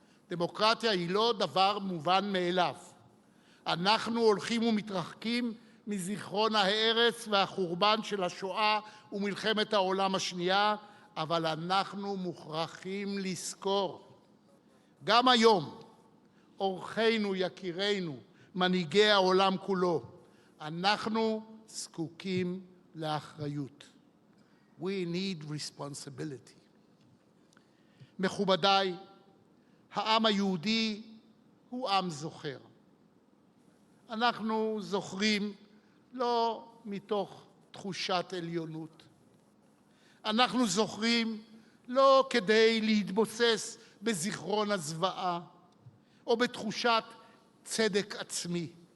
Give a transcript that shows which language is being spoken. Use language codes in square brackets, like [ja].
[he] דמוקרטיה היא לא דבר מובן מאליו. אנחנו הולכים ומתרחקים מזיכרון ההרס והחורבן של השואה ומלחמת העולם השנייה, אבל אנחנו מוכרחים לזכור. גם היום, אורחינו, יקירינו, מנהיגי העולם כולו, אנחנו זקוקים לאחריות. [en] We need responsibility. [he] מכובדיי, העם היהודי הוא עם זוכר. אנחנו זוכרים לא מתוך תחושת עליונות. אנחנו זוכרים לא כדי להתבוסס בזיכרון הזוועה או בתחושת צדק עצמי.